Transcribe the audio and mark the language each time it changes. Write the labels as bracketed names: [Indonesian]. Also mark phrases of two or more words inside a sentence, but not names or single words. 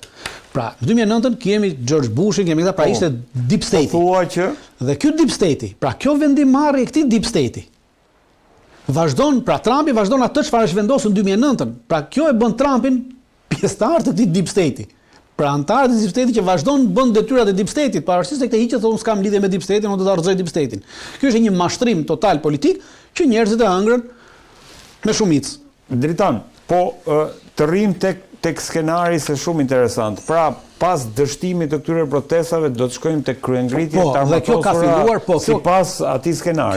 [Albanian] Pra, në 2009 kemi George Bushin, kemi këta, pra ishte [English] deep state. [Albanian] Thua që dhe ky [English] deep state, [Albanian] pra kjo vendimarrje e këtij [English] deep state [Albanian] vazhdon, pra Trumpi vazhdon atë çfarë është vendosur në 2009. Pra kjo e bën Trumpin pjesëtar të këtij [English] deep state. [Albanian] Pra antarët e [English] deep state [Albanian] që vazhdon bën detyrat e [English] deep state- [Albanian] it, pavarësisht se këtë hiqet thonë s'kam lidhje me [English] deep state- [Albanian] in, unë do ta rrëzoj [English] deep state- [Albanian] in. Ky është një mashtrim total politik që njerëzit e hëngrën me shumicë. Dritan, po të rrim tek skenari se shumë interesant. Pra, pas dështimit të këtyre protestave do të shkojmë tek kryengritje të armatosura. Dhe kjo ka filluar, sipas atij skenari.